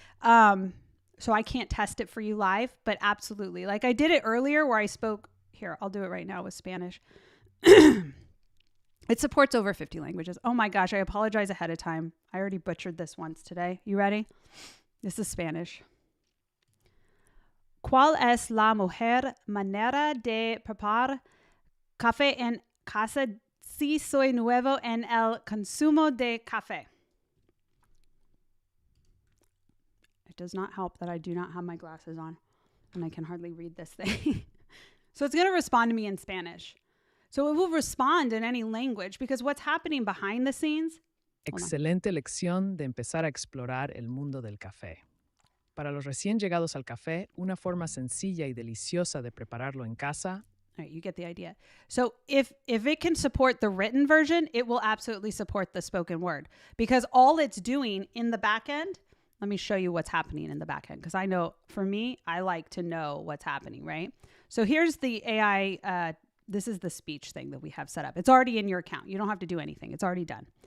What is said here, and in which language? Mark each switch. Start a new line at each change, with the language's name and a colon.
English: So I can't test it for you live, but absolutely. Like I did it earlier where I spoke here. I'll do it right now with Spanish. It supports over 50 languages. Oh my gosh. I apologize ahead of time. I already butchered this once today. You ready? This is Spanish.
Spanish: ¿Cuál es la mejor manera de preparar café en casa si soy nuevo en el consumo de café?
English: It does not help that I do not have my glasses on and I can hardly read this thing. So it's going to respond to me in Spanish. So it will respond in any language because what's happening behind the scenes.
Spanish: Excelente lección de empezar a explorar el mundo del café. Para los recién llegados al café, una forma sencilla y deliciosa de prepararlo en casa.
English: All right, you get the idea. So if it can support the written version, it will absolutely support the spoken word because all it's doing in the back end. Let me show you what's happening in the back end because I know for me, I like to know what's happening, right? So here's the AI. This is the speech thing that we have set up. It's already in your account. You don't have to do anything. It's already done.